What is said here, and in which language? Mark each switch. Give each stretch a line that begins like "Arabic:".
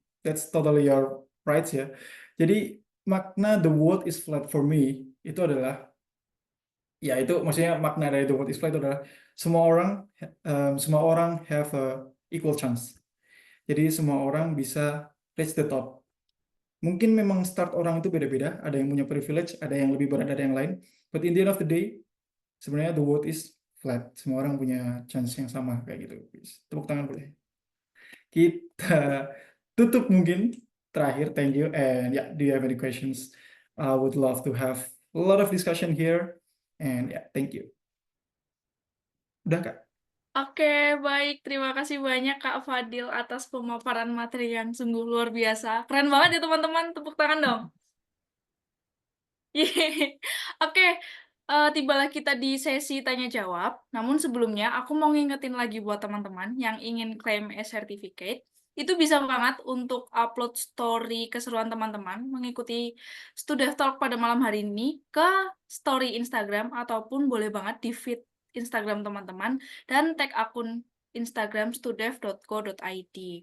English: That's totally your rights ya.
Indonesian: Jadi makna
English: the world is flat for me
Indonesian: itu adalah ya itu maksudnya makna dari
English: the world is flat
Indonesian: itu adalah semua orang
English: have a equal chance.
Indonesian: Jadi semua orang bisa
English: reach the top.
Indonesian: Mungkin memang start orang itu beda-beda, ada yang punya privilege, ada yang lebih berat dari yang lain.
English: But in the end of the day,
Indonesian: sebenarnya
English: the world is flat.
Indonesian: Semua orang punya chance yang sama kayak gitu. Tepuk tangan boleh. Kita tutup mungkin terakhir.
English: Thank you. And yeah, do you have any questions? I would love to have a lot of discussion here. And yeah, thank you.
Indonesian: Udah Kak? Oke, baik. Terima kasih banyak Kak Fadil atas pemaparan materi yang sungguh luar biasa. Keren banget ya teman-teman, tepuk tangan dong. Yeay. Oke, tibalah kita di sesi tanya jawab. Namun sebelumnya aku mau ngingetin lagi buat teman-teman yang ingin klaim e-certificate, itu bisa banget untuk upload story keseruan teman-teman mengikuti Studef Talk pada malam hari ini ke story Instagram ataupun boleh banget di feed Instagram teman-teman dan tag akun Instagram studef.co.id.